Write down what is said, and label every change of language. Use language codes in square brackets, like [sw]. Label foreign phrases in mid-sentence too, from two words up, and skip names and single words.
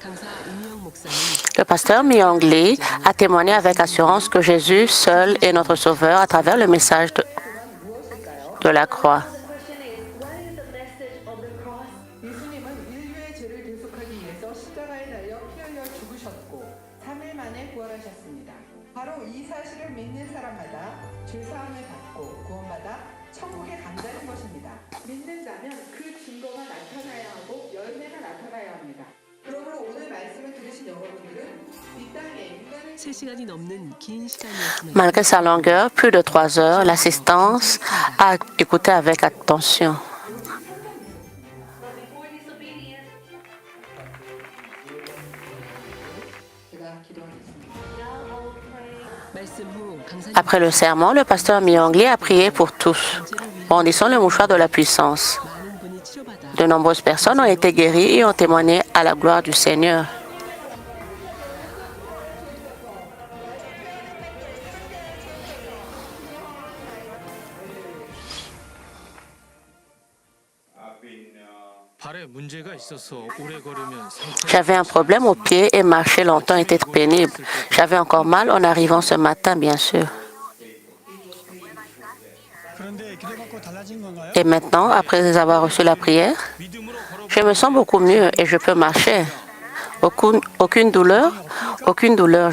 [ko] 강사 이미영 목사님 [fr] Le pasteur Myung Lee a témoigné avec assurance que Jésus seul est notre sauveur à travers le message de la croix. [en] The question is, what is the message of the cross? [ko] 예수님은 인류의 죄를 대속하기 위해서 십자가에 달려 피 흘려 죽으셨고 3일 만에 부활하셨습니다. 바로 이 사실을 믿는 사람마다 죄사함을 받고 구원받아 천국에 간다는 것입니다. 믿는 자면 그 증거가 나타나야 하고 열매가 나타나야 합니다. 그러므로 오늘 말씀을 들으신 여러분들은 이 땅에 인간을 3시간이 넘는 긴 시간이었습니다. [fr] Malgré sa longueur, plus de 3 heures, l'assistance a écouté avec attention. [en] But before disobedience, [ko] 제가 기도하겠습니다. [en] now I will pray. [ko] 말씀 후 강사님 [fr] Après le sermon, le pasteur Myung Lee a prié pour tous, brandissant le mouchoir de la puissance. [ko] 많은 분이 치료받아 [fr] De nombreuses personnes ont été guéries et ont témoigné à la gloire du Seigneur. [ko] 발에 문제가 있어서 오래 걸으면 상처 [fr] J'avais un problème au pied et marcher longtemps était pénible. J'avais encore mal en arrivant ce matin, bien sûr. Et maintenant, après avoir reçu la prière, je me sens beaucoup mieux et je peux marcher. Aucune douleur, aucune douleur.